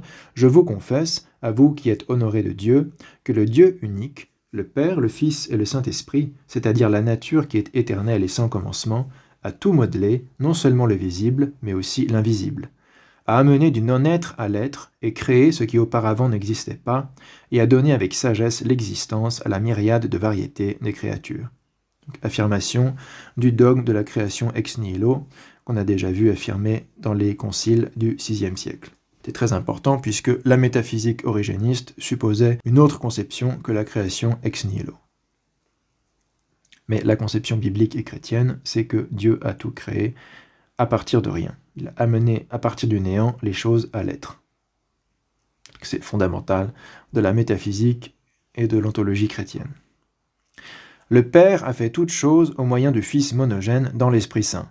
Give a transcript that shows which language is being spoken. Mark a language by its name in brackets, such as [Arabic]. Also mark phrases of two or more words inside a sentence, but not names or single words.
[French] je vous confesse, à vous qui êtes honorés de Dieu, que le Dieu unique, le Père, le Fils et le Saint-Esprit, c'est-à-dire la nature qui est éternelle et sans commencement, a tout modelé, non seulement le visible, mais aussi l'invisible, a amené du non-être à l'être et créé ce qui auparavant n'existait pas, et a donné avec sagesse l'existence à la myriade de variétés des créatures. Affirmation du dogme de la création [Latin] ex nihilo, [French] qu'on a déjà vu affirmer dans les conciles du VIe siècle. C'est très important puisque la métaphysique origéniste supposait une autre conception que la création [Latin] ex nihilo. [French] Mais la conception biblique et chrétienne, c'est que Dieu a tout créé à partir de rien. Il a amené à partir du néant les choses à l'être. C'est fondamental de la métaphysique et de l'ontologie chrétienne. Le Père a fait toutes choses au moyen du Fils monogène dans l'Esprit Saint.